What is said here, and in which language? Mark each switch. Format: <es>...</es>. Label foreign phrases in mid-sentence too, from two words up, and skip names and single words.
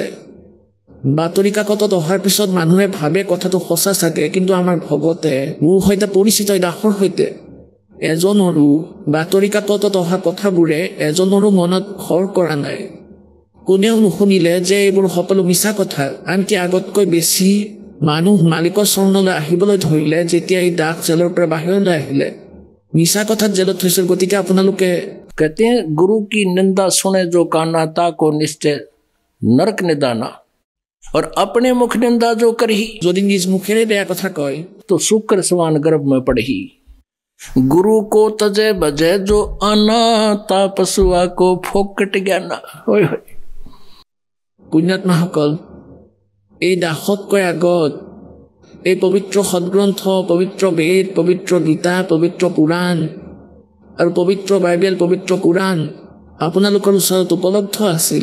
<as>বাতৰি কাকতত অহাৰ পিছত মানুহে ভাবে কথাটো সঁচা চাগে, কিন্তু আমাৰ ভগতে মোৰ সৈতে পৰিচিত দাসৰ সৈতে এজনৰো বাতৰি কাকতত অহা কথাবোৰে এজনৰো মনত ঘৰ কৰা নাই। কোনেও নুশুনিলে যে এইবোৰ সকলো মিছা কথা। আনকি আগতকৈ বেছি মানুহ মালিকৰ চৰণলৈ আহিবলৈ ধৰিলে যেতিয়া এই দাস জেলৰ পৰা বাহিৰলৈ আহিলে। মিছা কথাত জেলত থৈছিল। গতিকে আপোনালোকে</as> <hi>कहते हैं गुरु की निंदा सुने जो काना ताको निश्चय नरक निदाना। और अपने मुख निंदा जो करही,</hi> <as>যদি নিজ মুখেৰে বেয়া কথা কয়,</as> <hi>तो शुक्र समान गर्भ में पड़ही। गुरु को तजय बजय जो आना ता पशुआ को फोकट ज्ञाना।</hi> <as>পুণ্যাত্মাসকল, এই দাসতকৈ আগত এই পবিত্ৰ সদগ্ৰন্থ, পবিত্ৰ বেদ, পবিত্ৰ গীতা, পবিত্ৰ পুৰাণ আৰু পবিত্ৰ বাইবেল, পবিত্ৰ কোৰাণ আপোনালোকৰ ওচৰত উপলব্ধ আছিল।</as>